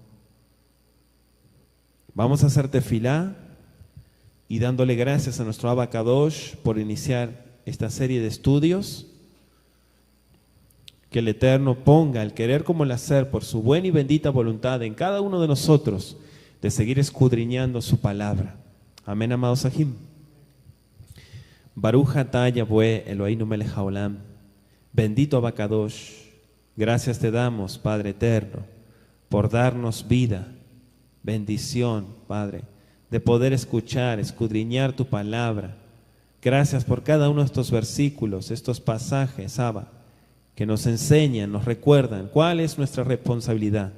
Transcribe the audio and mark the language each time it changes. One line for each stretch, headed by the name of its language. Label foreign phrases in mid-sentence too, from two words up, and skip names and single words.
Spanish: Vamos a hacer tefilá y dándole gracias a nuestro
Hebrew: אבא קדוש
Spanish: por iniciar esta serie de estudios. Que el Eterno ponga el querer como el hacer por su buena y bendita voluntad en cada uno de nosotros, de seguir escudriñando su palabra. Amén, amados Sahim.
Hebrew: ברוך אתה יהוה אלוהינו מלך העולם.
Spanish: Bendito Abacadosh. Gracias te damos, Padre eterno, por darnos vida, bendición, Padre, de poder escuchar, escudriñar tu palabra. Gracias por cada uno de estos versículos, estos pasajes, Abba, que nos enseñan, nos recuerdan cuál es nuestra responsabilidad.